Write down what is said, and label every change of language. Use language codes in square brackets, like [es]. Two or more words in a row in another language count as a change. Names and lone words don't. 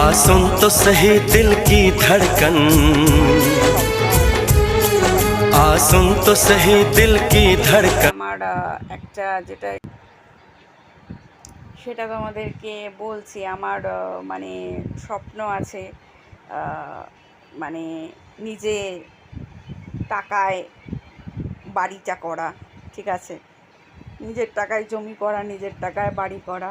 [hi] सुन तो सही दिल की धड़कन, आ सुन तो सही दिल की धड़कन। [bn] আমার একটা যেটা সেটা তোমাদেরকে বলছি। আমার মানে স্বপ্ন আছে, মানে নিজে টাকায় বাড়িটা করা, ঠিক আছে, নিজের টাকায় জমি করা, নিজের টাকায় বাড়ি করা।